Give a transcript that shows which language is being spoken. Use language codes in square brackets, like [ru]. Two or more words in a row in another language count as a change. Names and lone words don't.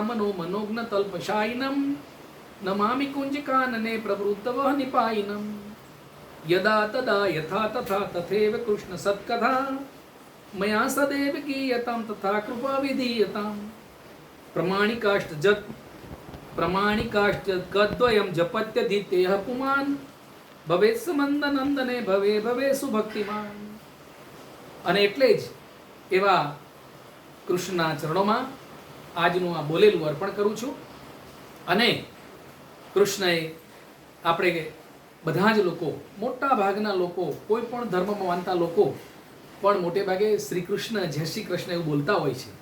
[sa] मनो मनोज्ञ तल्पशायिनम नमामि कुंज कानने प्रवृत्त वह निपायिनम यदा तदा यथा तथा तथैव कृष्ण सत्कथा मया सदैव गीयतां तथा कृपा विधीयतां प्रमाणिकाष्ट कद्वयं जपत्यदितेह पुमान् भवेत् समंद नंदने भवे भवे सुभक्तिमान्. [gu] અને એટલે જ એવા કૃષ્ણના ચરણોમાં આજનું આ બોલેલું અર્પણ કરું છું. અને કૃષ્ણએ આપણે બધા જ લોકો, મોટા ભાગના લોકો, કોઈ પણ ધર્મમાં માનતા લોકો પણ મોટે ભાગે શ્રી કૃષ્ણ, જય શ્રી કૃષ્ણ એવું બોલતા હોય છે.